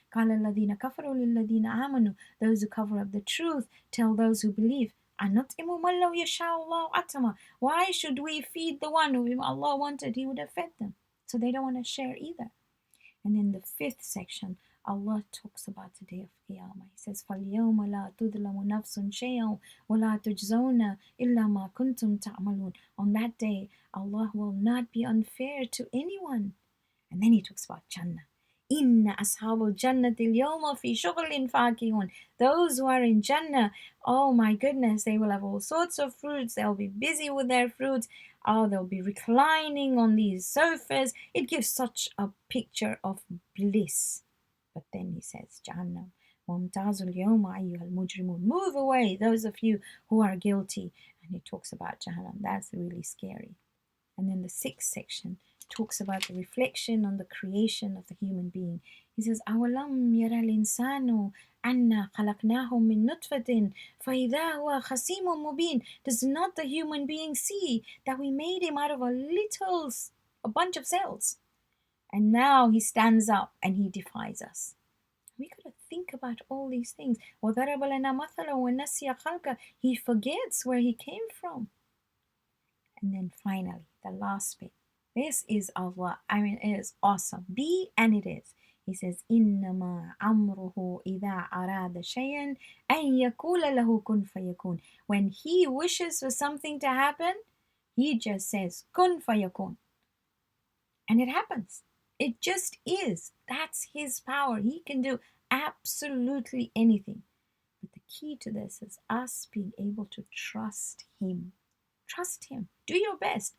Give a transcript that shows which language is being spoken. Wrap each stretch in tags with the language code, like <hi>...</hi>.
<ar>قَالَ الَّذِينَ كَفَرُوا لِلَّذِينَ آمَنُوا,</ar> <en>those who cover up the truth tell those who believe,</en> <ar>أَنُطْعِمُ مَنْ لَوْ يَشَاءُ اللَّهُ أَطْعَمَهُ,</ar> <en>why should we feed the one whom Allah wanted, He would have fed them. So they don't want to share either. And in the fifth section, Allah talks about the day of Qiyamah. He says,</en> <ar>فَالْيَوْمَ لَا تُظْلَمُ نَفْسٌ شَيْئًا وَلَا تُجْزَوْنَ إِلَّا مَا كُنْتُمْ تَعْمَلُونَ.</ar> <en>On that day, Allah will not be unfair to anyone. And then he talks about Jannah.</en> <ar>Inna ashabul jannati al-yawma fi shughlin fakihun.</ar> <en>Those who are in Jannah, oh my goodness, they will have all sorts of fruits. They'll be busy with their fruits. Oh, they'll be reclining on these sofas. It gives such a picture of bliss. But then he says, Jahannam,</en> <ar>Mumtazul yawma ayyuhal mujrimun.</ar> <en>Move away, those of you who are guilty. And he talks about Jahannam. That's really scary. And then the sixth section talks about the reflection on the creation of the human being. He says,</en> <ar>أَوَلَمْ يَرَ الْإِنسَانُ أَنَّا خَلَقْنَاهُ مِنْ نُطْفَةٍ فَإِذَا هُوَ خَصِيمٌ مُبِينٌ.</ar> <en>Does not the human being see that we made him out of a bunch of cells? And now he stands up and he defies us. We got to think about all these things.</en> <ar>وَضَرَبَ لَنَا مَثَلًا وَنَسِيَ خَلْقَهُ.</ar> <en>He forgets where he came from. And then finally, the last bit. This is Allah. I mean, it is awesome. Be and it is. He says,</en> <ar>إِنَّمَا عَمْرُهُ إِذَا أَرَادَ شَيْئًا أَن يَقُولَ لَهُ كُن فَيَكُونُ.</ar> <en>When he wishes for something to happen, he just says,</en> <ar>كُن فَيَكُونُ.</ar> <en>And it happens. It just is. That's his power. He can do absolutely anything. But the key to this is us being able to trust him. Trust him. Do your best.</en>